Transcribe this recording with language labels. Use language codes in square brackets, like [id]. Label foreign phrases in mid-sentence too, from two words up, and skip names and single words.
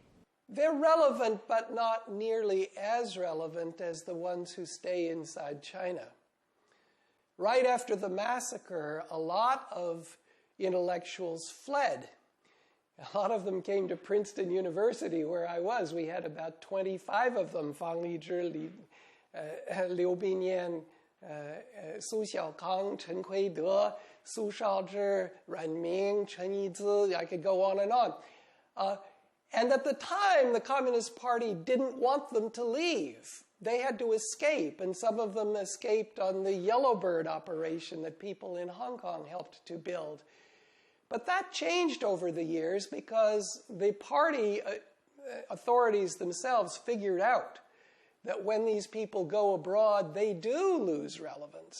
[en] They're relevant, but not nearly as relevant as the ones who stay inside China. Right after the massacre, a lot of intellectuals fled. A lot of them came to Princeton University, where I was. We had about 25 of them, Fang Lizhi, Liu Binyan, Su Xiaokang, Chen Kuide, Su Shaozhi, Ran Ming, Chen Yizi. I could go on and on. And at the time, the Communist Party didn't want them to leave. They had to escape, and some of them escaped on the Yellowbird operation that people in Hong Kong helped to build. But that changed over the years because the party authorities themselves figured out that when these people go abroad, they do lose relevance.